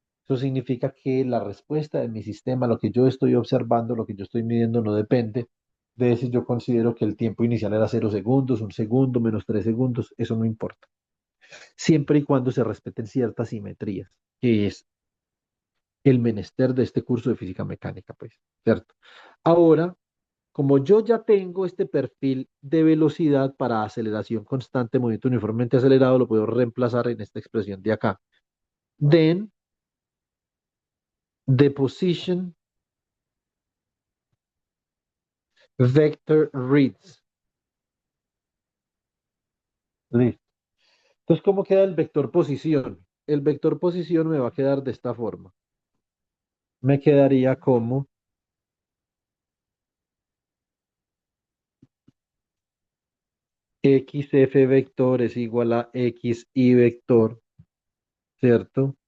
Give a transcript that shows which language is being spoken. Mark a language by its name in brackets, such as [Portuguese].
[Spanish] Eso significa que la respuesta de mi sistema, lo que yo estoy observando, lo que yo estoy midiendo, no depende de si yo considero que el tiempo inicial era 0 segundos, 1 segundo, -3 segundos, eso no importa siempre y cuando se respeten ciertas simetrías, que es el menester de este curso de física mecánica, pues, ¿cierto? Ahora, como yo ya tengo este perfil de velocidad para aceleración constante, movimiento uniformemente acelerado, lo puedo reemplazar en esta expresión de acá. [English] Then, the position vector reads. [Spanish] Listo. Entonces, ¿cómo queda el vector posición? El vector posición me va a quedar de esta forma. Me quedaría como xf vector es igual a xy vector, ¿cierto?